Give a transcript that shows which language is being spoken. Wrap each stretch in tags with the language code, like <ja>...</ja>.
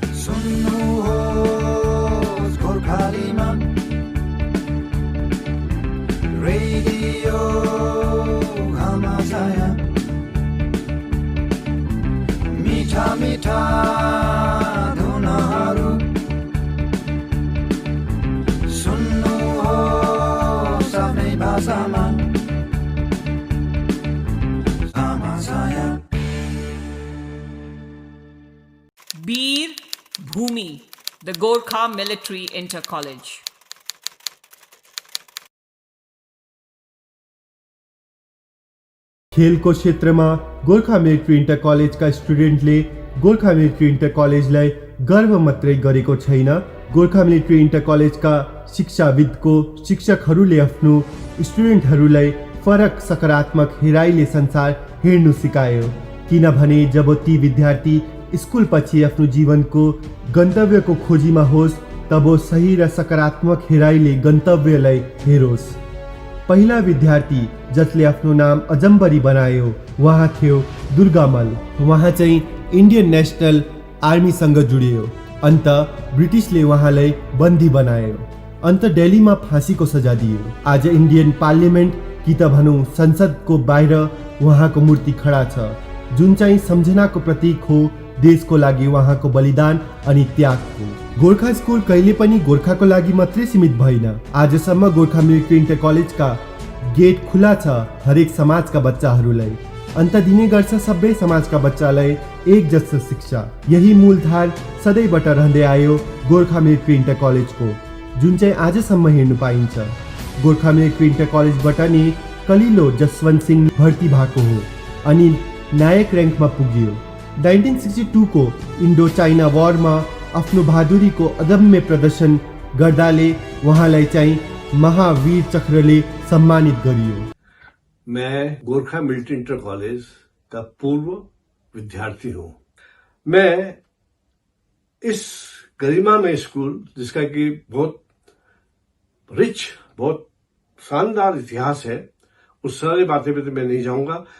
<ne>सुन्नुहोस् गोर्खालीमा रेडियो घमासाया मीठा मीठा धुनहरू सुन्नुहोस् आफ्नै भाषामा घमासाया</ne> <en>Bir Bhumi, the Gorkha Military Inter-College.</en> <ne>खेलको क्षेत्रमा गोर्खा मिलिट्री इन्टर कलेजका स्टुडेन्टले गोर्खा मिलिट्री इन्टर कलेजलाई गर्व मात्रै गरेको छैन, गोर्खा मिलिट्री इन्टर कलेजका शिक्षाविदको शिक्षकहरूले आफ्नो स्टुडेन्टहरूलाई फरक सकारात्मक हेराइले संसार हेर्नु सिकायो। किनभने जब ती विद्यार्थी स्कुल पछि आफ्नो जीवनको गन्तव्यको खोजीमा होस् तब सही र सकारात्मक हेराइले गन्तव्यलाई हेरोस्। पहिला विद्यार्थी जसले आफ्नो नाम अजम्बरी बनायो उहाँ थियो दुर्गामल। उहाँ चाहिँ इन्डियन नेसनल आर्मीसँग जुडियो। अन्त ब्रिटिसले उहाँलाई बन्दी बनायो। अन्त दिल्लीमा फाँसीको सजाय दियो। आज इन्डियन पार्लियामेन्ट कि त भनौँ संसदको बाहिर उहाँको मूर्ति खडा छ, जुन चाहिँ सम्झनाको प्रतीक हो देशको लागि उहाँको बलिदान अनि त्यागको। गोर्खा स्कुल कहिले पनि गोर्खाको लागि मात्रै सीमित भएन। आजसम्म गोर्खा मिलिट्री इन्टर कलेजका गेट खुला छ हरेक समाजका बच्चाहरूलाई। अन्त दिने गर्छ सबै समाजका बच्चालाई एक जस्तो शिक्षा। यही मूलधार सदैबाट रहँदै आयो गोर्खा मिलिट्री इन्टर कलेजको, जुन चाहिँ आजसम्म हेर्नु पाइन्छ। गोर्खा मिलिट्री इन्टर कलेजबाट नि कलिलो जसवन्त सिंह भर्ती भएको हो अनि नायक र्याङ्कमा पुग्यो। 1962 को इन्डो चाइना वारमा आफ्नो बहादुरीको अदम्य प्रदर्शन गर्दाले उहाँलाई चाहिँ महावीर चक्रले सम्मानित गरियो।</ne> <hi>मैं गोरखा मिलिट्री इंटर कॉलेज का पूर्व विद्यार्थी हूं। मैं इस गरिमामय स्कूल जिसका कि बहुत रिच, बहुत शानदार इतिहास है, उस सारी बातें पे तो मैं नहीं जाऊंगा।</hi>